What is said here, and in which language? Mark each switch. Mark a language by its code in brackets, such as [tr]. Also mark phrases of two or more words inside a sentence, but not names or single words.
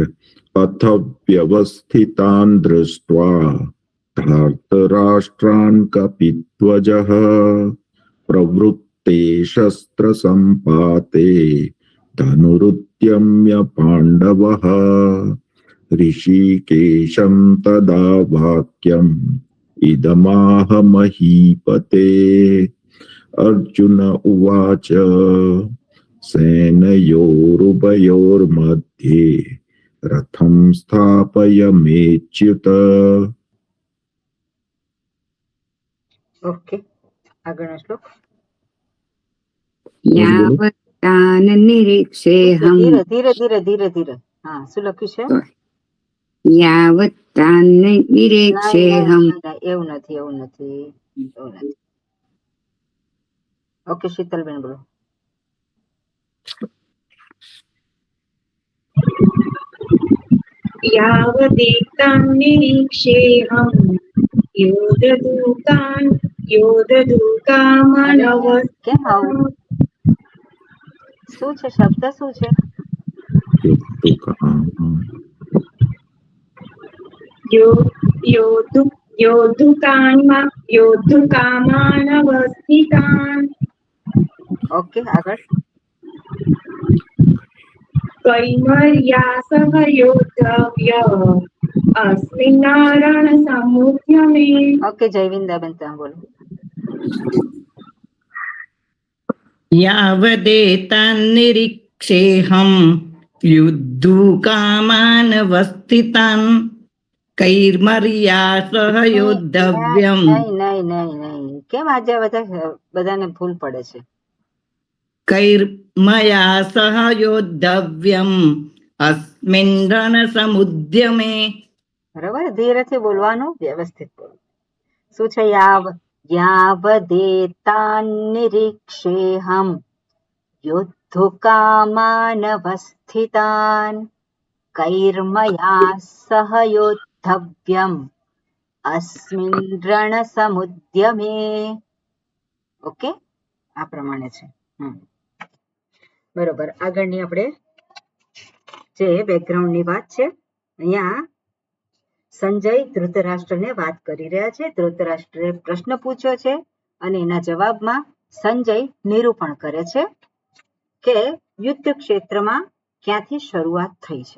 [sa] अथ व्यवस्थितान् दृष्ट्वा धार्तराष्ट्रान् कपिध्वजः प्रवृत्ते शस्त्रसम्पाते धनुरुद्यम्य पाण्डवः ऋषिकेशं तदा वाक्यम् इदमाह महीपते. अर्जुन उवाच सेनयोरुभयोर्मध्ये रथं स्थापयमेच्युत. [gu] ઓકે, આગળનો શ્લોક. [sa] यावत्तान् निरीक्षेऽहम् [gu] ધીરે ધીરે ધીરે ધીરે ધીરે. હા, શું લખ્યું છે? [sa] यावत्तान् निरीक्षेऽहम्. [gu] એવું નથી, એવું નથી, એવું નથી. ઓકે, શીતલબેન બોલો. [sa] यावदेतान् निरीक्षेऽहम् [gu] કેમ આવું? શું છે? શબ્દ શું છે? [sa] योद्धुकामानवस्थितान्. [gu] ઓકે, આગળ. [sa] कैर्मया सह योद्धव्य अस्मिन् रणसमुद्यमे. [gu] ઓકે, જયવિંદાબેન તમે બોલો. [sa] यावदेतान् निरीक्षेऽहं युद्धुकामानवस्थितान् कैर्मर्या सह योद्धव्यम्. [gu] નહીં નહીં નહીં નહીં, કેમ આજે બધાને ભૂલ પડે છે? [sa] कैर्मया सह योद्धव्यम् अस्मिन् रणसमुद्यमे. [gu] બરાબર, ધીરેથી બોલવાનું, વ્યવસ્થિત બોલો. શું છે? [sa] यावदेतान् निरीक्षेऽहं योद्धुकामानवस्थितान् कैर्मया सह योद्धव्यम् अस्मिन् रणसमुद्यमे. [gu] ઓકે, આ પ્રમાણે છે. બરોબર. આગળની આપણે જે બેકગ્રાઉન્ડની વાત છે, અહીંયા સંજય ધૃતરાષ્ટ્રને વાત કરી રહ્યા છે. ધૃતરાષ્ટ્રે પ્રશ્ન પૂછ્યો છે અને એના જવાબમાં સંજય નિરૂપણ કરે છે કે યુદ્ધ ક્ષેત્રમાં ક્યાંથી શરૂઆત થઈ છે.